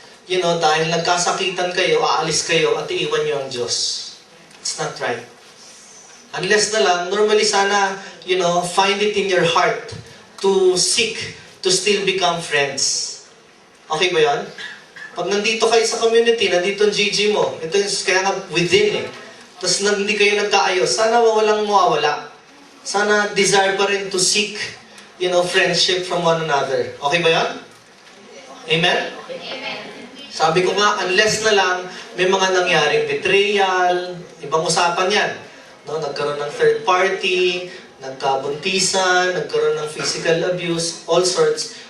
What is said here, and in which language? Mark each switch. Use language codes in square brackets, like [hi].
[tl] Dahil nagkasakitan kayo, aalis kayo at iiwan nyo ang Diyos. [en] It's not right. Unless [tl] na lang, [en] normally [tl] sana, [en] find it in your heart to seek to still become friends. [tl] Okay ba yan? Pag nandito kayo sa community, nandito ang GG mo, ito yung kaya nga within tapos hindi kayo nagkaayos, sana walang mawawala. Sana [en] desire [tl] pa rin [en] to seek, friendship from one another. [tl] Okay ba yan? [en] Amen? Amen. [tl] Sabi ko nga, unless na lang may mga nangyaring betrayal, ibang usapan yan. Nagkaroon ng [en] third party, [tl] nagkabuntisan, nagkaroon ng [en] physical abuse, all sorts.